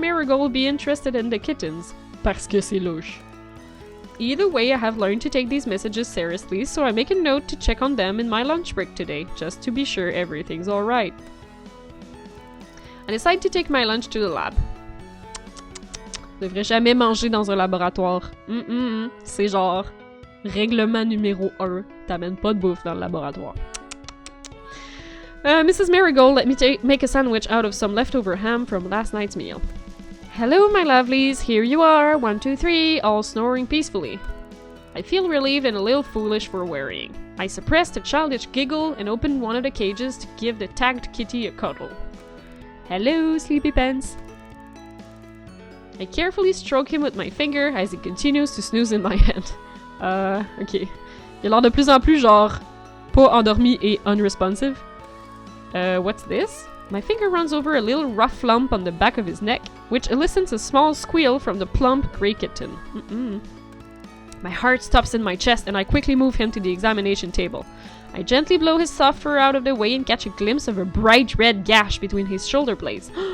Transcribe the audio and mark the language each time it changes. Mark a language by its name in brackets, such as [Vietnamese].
[English] Marigold be interested in the kittens? [French] Parce que c'est louche. [English] Either way, I have learned to take these messages seriously, so I make a note to check on them in my lunch break today, just to be sure everything's alright. I decide to take my lunch to the lab. [French] Je devrais jamais manger dans un laboratoire. C'est genre règlement numéro 1. T'amènes pas de bouffe dans le laboratoire. [English] Mrs. Marigold let me make a sandwich out of some leftover ham from last night's meal. Hello, my lovelies. Here you are. 1, 2, 3, all snoring peacefully. I feel relieved and a little foolish for worrying. I suppressed a childish giggle and opened one of the cages to give the tagged kitty a cuddle. Hello, sleepy pants. I carefully stroke him with my finger as he continues to snooze in my hand. Ok. [French] Il a l'air de plus en plus genre pas endormi et unresponsive. [English] What's this? My finger runs over a little rough lump on the back of his neck, which elicits a small squeal from the plump grey kitten. My heart stops in my chest and I quickly move him to the examination table. I gently blow his soft fur out of the way and catch a glimpse of a bright red gash between his shoulder blades.